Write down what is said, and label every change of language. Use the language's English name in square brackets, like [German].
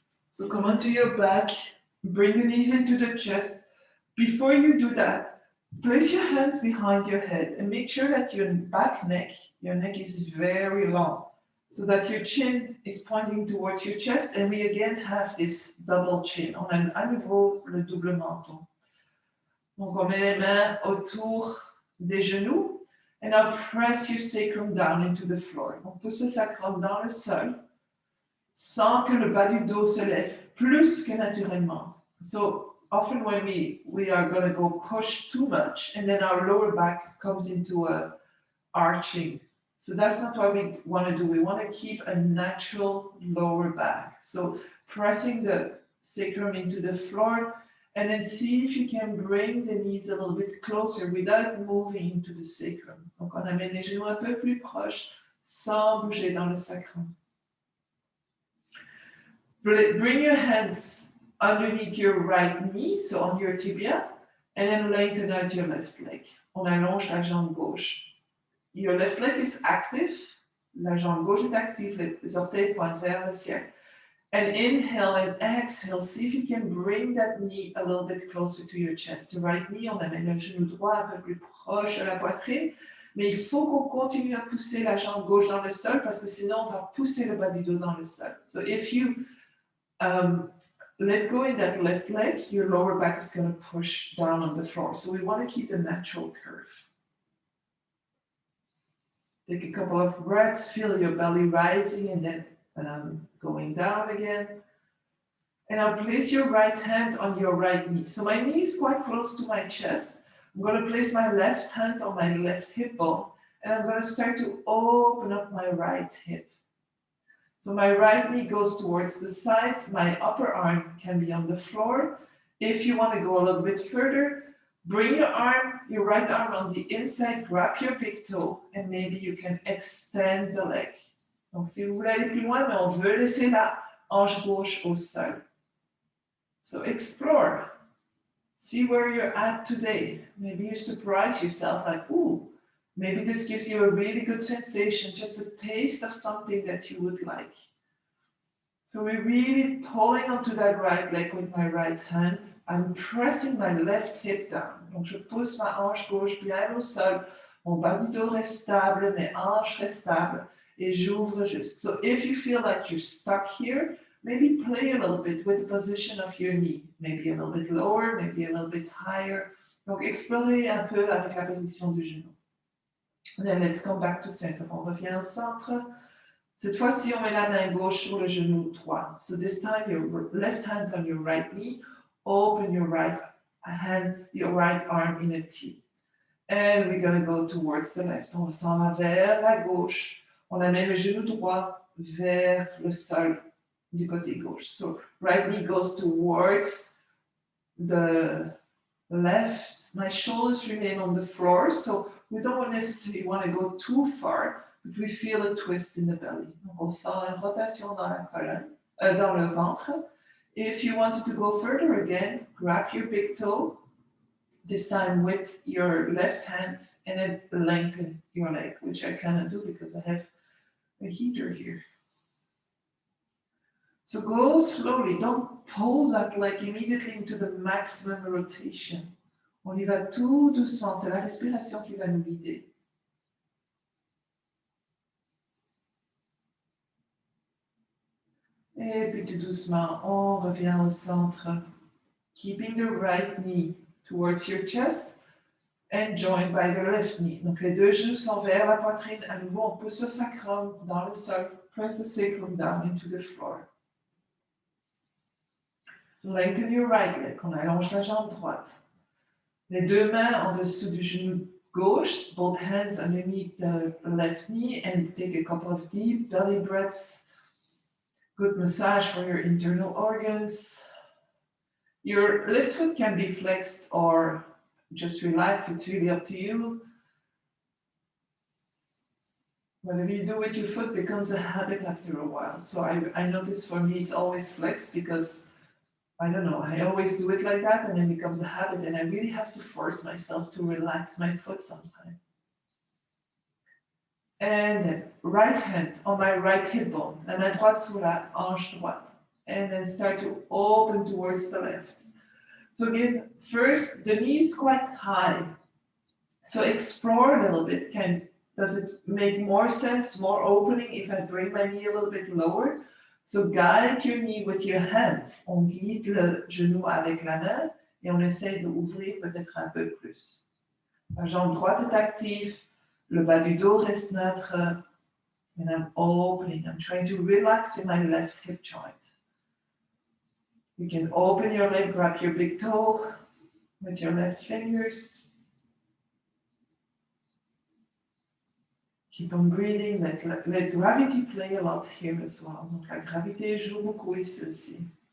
[English] So come onto your back, bring the knees into the chest. Before you do that, place your hands behind your head and make sure that your neck is very long, so that your chin is pointing towards your chest, and we again have this double chin. [French] On a à nouveau le double menton. Donc on met les mains autour des genoux, [English] and now press your sacrum down into the floor. [French] On pousse le sacrum dans le sol, sans que le bas du dos se lève plus que naturellement. [English] So often when we are going to go push too much, and then our lower back comes into a arching. So that's not what we want to do. We want to keep a natural lower back. So pressing the sacrum into the floor, and then see if you can bring the knees a little bit closer without moving into the sacrum. [French] Donc on amène les genoux un peu plus proches sans bouger dans le sacrum. [English] Bring your hands underneath your right knee, so on your tibia, and then lengthen out your left leg. [French] On allonge la jambe gauche. [English] Your left leg is active, [French] la jambe gauche est active, les orteils pointent vers le ciel. [English] And inhale and exhale. See if you can bring that knee a little bit closer to your chest. The right knee, [French] on amène le genou droit un peu plus proche de la poitrine. Mais il faut qu'on continue à pousser la jambe gauche dans le sol parce que sinon on va pousser le bas du dos dans le sol. [English] So if you let go in that left leg, your lower back is going to push down on the floor. So we want to keep the natural curve. Take a couple of breaths, feel your belly rising and then going down again. And now place your right hand on your right knee. So my knee is quite close to my chest. I'm going to place my left hand on my left hip bone, and I'm going to start to open up my right hip. So my right knee goes towards the side. My upper arm can be on the floor. If you want to go a little bit further, bring your right arm on the inside, grab your big toe, and maybe you can extend the leg. [French] Donc, si vous voulez aller plus loin, mais on veut laisser la hanche gauche au sol. [English] So explore. See where you're at today. Maybe you surprise yourself like, ooh, maybe this gives you a really good sensation, just a taste of something that you would like. So we're really pulling onto that right leg with my right hand. I'm pressing my left hip down. [French] Donc je pousse ma hanche gauche bien au sol. Mon bas du dos reste stable, mes hanches restent stables. Et j'ouvre juste. [English] So if you feel like you're stuck here, maybe play a little bit with the position of your knee. Maybe a little bit lower, maybe a little bit higher. [French] Donc, explorez un peu avec la position du genou. [English] And then let's come back to center. [French] On revient au centre. Cette fois-ci, on met la main gauche sur le genou droit. [English] So this time, your left hand on your right knee. Open your right hand, your right arm in a T. And we're going to go towards the left. [French] On s'en va vers la gauche. On amène le genou droit vers le sol du côté gauche. [English] So right knee goes towards the left. My shoulders remain on the floor, so we don't necessarily want to go too far, but we feel a twist in the belly. [French] Donc on sent une rotation dans la colonne, dans le ventre. [English] If you wanted to go further again, grab your big toe, this time with your left hand, and then lengthen your leg, which I cannot do because I have a heater here. So go slowly, don't pull that leg immediately into the maximum rotation. [French] On y va tout doucement, c'est la respiration qui va nous guider. Et puis tout doucement, on revient au centre, [English] keeping the right knee towards your chest and joined by the left knee. [French] Donc les deux genoux sont vers la poitrine. À nouveau, on pousse le sacrum dans le sol. [English] Press the sacrum down into the floor. Lengthen your right leg. [French] On allonge la jambe droite. Les deux mains en dessous du genou gauche. [English] Both hands underneath the left knee. And take a couple of deep belly breaths. Good massage for your internal organs. Your left foot can be flexed or just relax. It's really up to you. Whatever you do with your foot becomes a habit after a while. So I notice for me it's always flexed because, I don't know, I always do it like that and then it becomes a habit and I really have to force myself to relax my foot sometimes. And then right hand on my right hip bone, [French] la main droite sur la hanche droite. [English] And then start to open towards the left. So again, first, the knee is quite high. So explore a little bit. Does it make more sense, more opening if I bring my knee a little bit lower? So guide your knee with your hands. [French] On guide le genou avec la main et on essaie d'ouvrir peut-être un peu plus. La jambe droite est active, le bas du dos reste neutre, [English] and I'm opening. I'm trying to relax in my left hip joint. You can open your leg, grab your big toe with your left fingers. Keep on breathing, let gravity play a lot here as well. [French] Donc la gravité joue beaucoup ici aussi.